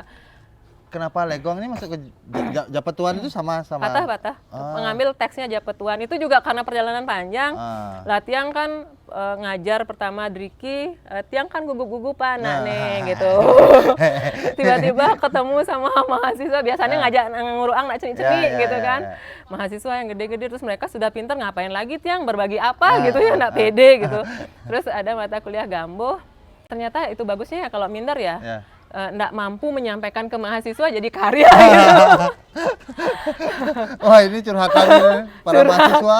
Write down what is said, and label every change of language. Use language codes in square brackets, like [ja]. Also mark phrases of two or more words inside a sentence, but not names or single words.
[id] Kenapa Legong ini masuk ke Japetuan itu sama? Patah. Mengambil teksnya Japetuan itu juga karena perjalanan panjang. Tiang kan ngajar pertama Driki, Tiang kan gugup-gugupan nih gitu. Tiba-tiba ketemu sama mahasiswa, biasanya ngajak [ban] nguruang nak ceni-ceni [id] gitu kan. Mahasiswa yang gede-gede, terus mereka sudah pinter, ngapain lagi Tiang berbagi apa gitu ya, nggak pede gitu. Terus ada mata kuliah Gambo, ternyata itu bagusnya ya kalau minder ya. Nggak mampu menyampaikan ke mahasiswa jadi karya gitu. Wah, ini curhatan para mahasiswa.